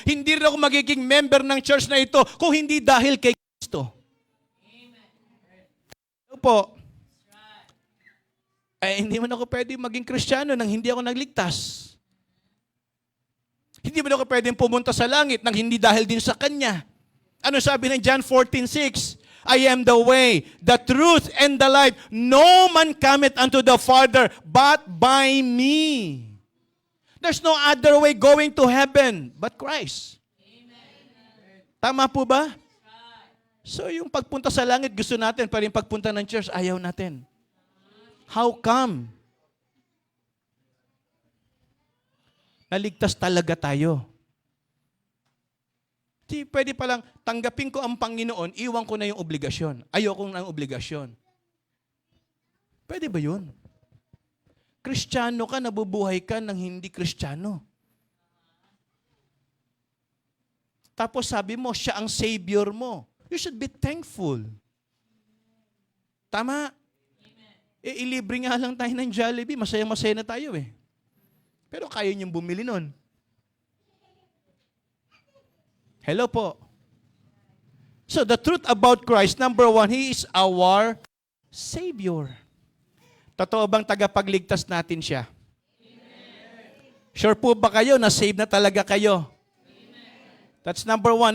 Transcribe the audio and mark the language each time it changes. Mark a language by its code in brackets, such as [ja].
[tl] Hindi rin ako magiging member ng church na ito kung hindi dahil kay Kristo. Po, hindi man ako pwede maging Kristiyano nang hindi ako nagligtas. Hindi man ako pwedeng pumunta sa langit nang hindi dahil din sa Kanya. Ano sabi ng John 14:6? [en] I am the way, the truth, and the life. No man cometh unto the Father but by me. There's no other way going to heaven but Christ. [tl] Amen. Tama po ba? So yung pagpunta sa langit, gusto natin, pero yung pagpunta ng church, ayaw natin. [en] How come? [tl] Naligtas talaga tayo. Di pwede palang tanggapin ko ang Panginoon, iwan ko na yung obligasyon. Ayoko ng obligasyon. Pwede ba yun? Kristiyano ka, nabubuhay ka ng hindi Kristiyano. Tapos sabi mo, siya ang Savior mo. [en] You should be thankful. [tl] Tama? Ilibre nga lang tayo ng Jollibee. Masaya-masaya na tayo eh. Pero kaya niyong bumili nun. Hello po. [en] So the truth about Christ, number one, He is our Savior. [tl] Totoo bang tagapagligtas natin siya? Sure po ba kayo na save na talaga kayo? [en] That's number one.